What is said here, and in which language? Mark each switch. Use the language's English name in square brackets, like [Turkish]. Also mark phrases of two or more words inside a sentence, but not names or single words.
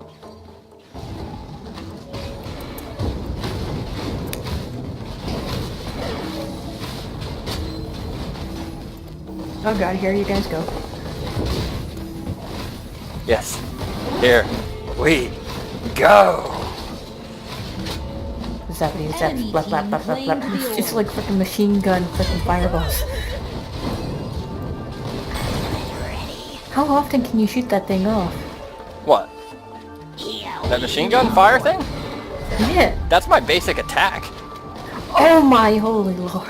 [English] Oh god, here you guys go. Yes. Here we go. Zappity zap, Enemy blap blap team blap blap blap. claimed the It's just orb. like freaking machine gun, freaking fireballs. How often can you shoot that thing off? What? That machine gun fire thing? Yeah. That's my basic attack. Oh my holy lord.